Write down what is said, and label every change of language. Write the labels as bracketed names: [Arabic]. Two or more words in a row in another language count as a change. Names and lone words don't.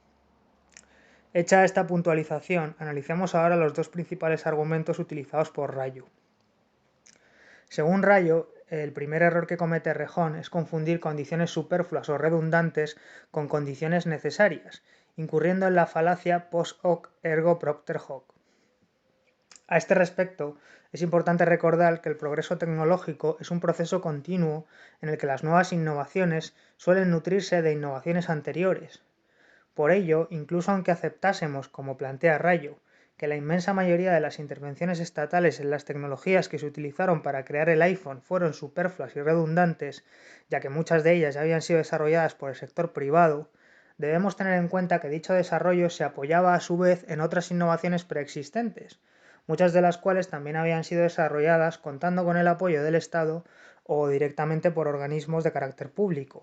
[Spanish] Hecha esta puntualización, analicemos ahora los dos principales argumentos utilizados por Rayo. Según Rayo, el primer error que comete Errejón es confundir condiciones superfluas o redundantes con condiciones necesarias, incurriendo en la falacia [Latin] post hoc ergo propter hoc. [Spanish] A este respecto, es importante recordar que el progreso tecnológico es un proceso continuo en el que las nuevas innovaciones suelen nutrirse de innovaciones anteriores. Por ello, incluso aunque aceptásemos, como plantea Rayo, que la inmensa mayoría de las intervenciones estatales en las tecnologías que se utilizaron para crear el iPhone fueron superfluas y redundantes, ya que muchas de ellas ya habían sido desarrolladas por el sector privado, debemos tener en cuenta que dicho desarrollo se apoyaba a su vez en otras innovaciones preexistentes, muchas de las cuales también habían sido desarrolladas contando con el apoyo del Estado o directamente por organismos de carácter público.